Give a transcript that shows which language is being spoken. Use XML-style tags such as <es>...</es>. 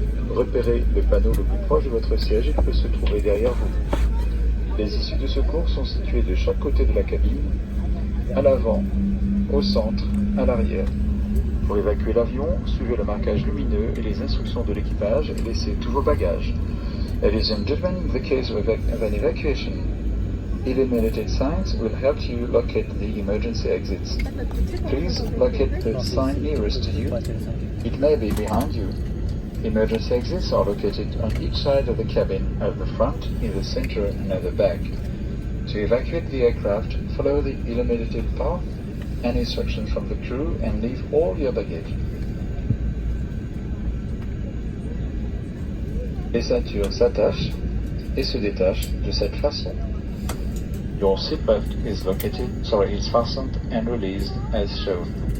<fr>Repérez le panneau le plus proche de votre siège, il peut se trouver derrière vous. Les issues de secours sont situées de chaque côté de la cabine, à l'avant, au centre, à l'arrière. Pour évacuer l'avion, suivez le marquage lumineux et les instructions de l'équipage et laissez tous vos bagages.</fr> <en>Ladies and gentlemen, in the case of an evacuation, illuminated signs will help you locate the emergency exits. Please locate the sign nearest to you. It may be behind you. Emergency exits are located on each side of the cabin, at the front, in the center, and at the back. To evacuate the aircraft, follow the illuminated path and instructions from the crew and leave all your baggage.</en> <fr>Les ceintures s'attachent et se détachent de cette façon.</fr> <en>Your seatbelt is fastened and released as shown.</en>